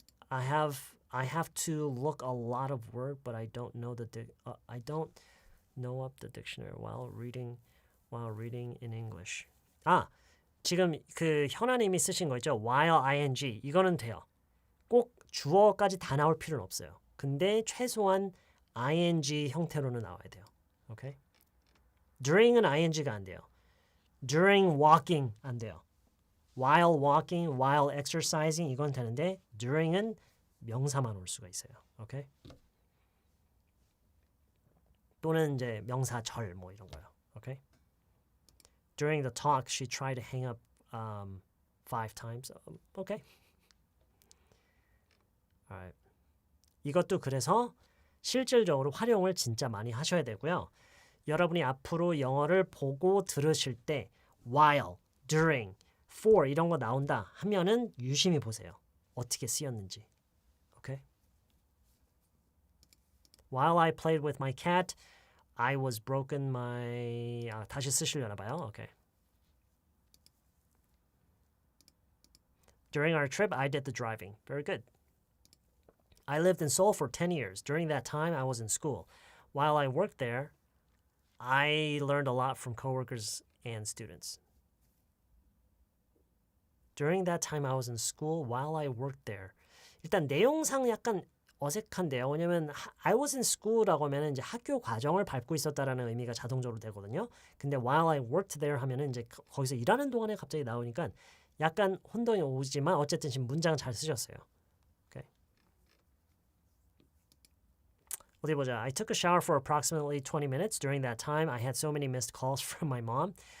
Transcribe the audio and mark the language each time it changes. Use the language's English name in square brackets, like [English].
[English] I have to look a lot of word, but I don't know I don't know up the dictionary while reading in English. [Korean] 지금 그 현아님이 쓰신 거 있죠? while ing 이거는 돼요. 꼭 주어까지 다 나올 필요는 없어요. 근데 최소한 ing 형태로는 나와야 돼요. 오케이? during은 ing가 안 돼요. [English] during walking [Korean] 안 돼요. [English] while walking, while exercising [Korean] 이건 되는데 during은 명사만 올 수가 있어요. 오케이? 또는 이제 명사절 뭐 이런 거요. 오케이? [English] During the talk, she tried to hang up 5 times. Okay. Alright. [Korean] 이것도 그래서 실질적으로 활용을 진짜 많이 하셔야 되고요. 여러분이 앞으로 영어를 보고 들으실 때 while, during, for 이런 거 나온다 하면은 유심히 보세요. 어떻게 쓰였는지. Okay? [English] While I played with my cat, I was broken my... [Korean] 다시 쓰시려나 봐요. Okay. [English] During our trip, I did the driving. Very good. I lived in Seoul for 10 years. During that time, I was in school. While I worked there, I learned a lot from coworkers and students. During that time, I was in school while I worked there. [Korean] 일단 내용상 약간 어색한데요. 왜냐면 [English] I was in school [Korean] 라고 하면 이제 학교 과정을 밟고 있었다라는 의미가 자동적으로 되거든요. 근데 [English] while I worked there [Korean] 하면은 이제 거기서 일하는 동안에 갑자기 나오니까 약간 혼동이 오지만 어쨌든 지금 문장 잘 쓰셨어요. [English] Okay. [Korean] 어디 보자. [English] I took a shower for approximately 20 minutes. During that time, I had so many missed calls from my mom.